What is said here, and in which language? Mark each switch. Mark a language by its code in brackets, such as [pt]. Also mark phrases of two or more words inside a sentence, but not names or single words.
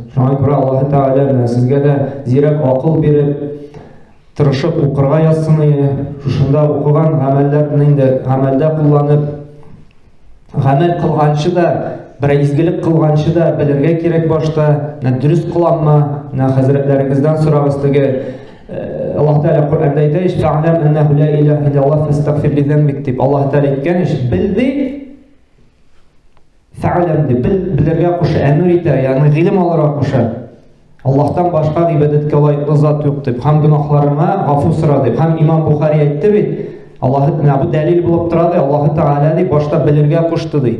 [tt] Шуңа күрә Аллаһ Тәгалә сезгә дә зирәк акыл биреп, тырышып укырга язсын иде. Шушында укыган гамәлләрне инде гамәлдә кулланып, гамәл кылганчы да, бер изгелек кылганчы да белергә кирәк башта. Дөрес кыламмы? Хәзрәтләрегездән сорагыз. Теге Аллаһ Тәгалә Куръанда әйтә: [ar] "فاعلم أنه لا إله إلا الله فاستغفر لذنبك" [tt] дип. Аллаһ Тәгалә әйткән иш, билди, фә'ләм дип белергә куша, әмер итә, ягъни гыйлем алырга куша. Аллаһтан башка гыйбадәткә лаеклы зат юк дип, һәм гөнаһларыңа гафу сора дип. Һәм Имам Бухари әйтте бит, Аллаһ бу дәлил булып тора ди, Аллаһ Тәгалә ди башта белергә кушты ди.